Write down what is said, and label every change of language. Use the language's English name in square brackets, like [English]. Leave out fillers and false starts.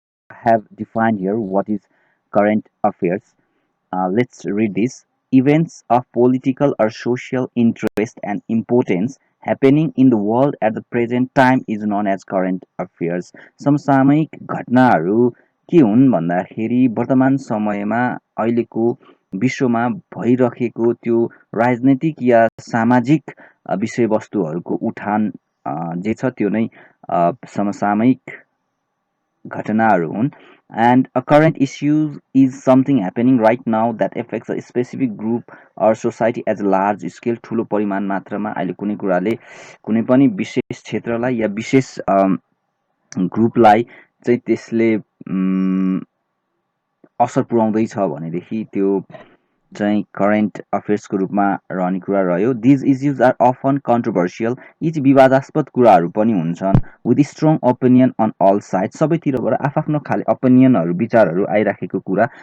[English] Have defined here what is current affairs. Let's read this. Events of political or social interest and importance happening in the world at the present time is known as current affairs. [Nepali] समसामयिक घटनाहरू के हुन् भन्दाखेरि वर्तमान समयमा अहिलेको विश्वमा भइरहेको त्यो राजनैतिक या सामाजिक विषयवस्तुहरूको उठान जे छ त्यो नै समसामयिक घटनाहरू हुन्. [English] And a current issue is something happening right now that affects a specific group or society as a large scale. [Nepali] ठुलो परिमाण मात्रामा अहिले कुनै कुराले कुनै पनि विशेष क्षेत्रलाई या विशेष ग्रुपलाई चाहिँ त्यसले असर पुर्याउँदैछ भनेदेखि त्यो चाहिँ करेन्ट अफेयर्सको रूपमा रहने कुरा रह्यो. [English] These issues are often controversial. [Nepali] यी चाहिँ विवादास्पद कुराहरू पनि हुन्छन्. [English] With strong opinion on all side. [Nepali] सबैतिरबाट आफ्नो खाले ओपिनियनहरू विचारहरू आइराखेको कुरा.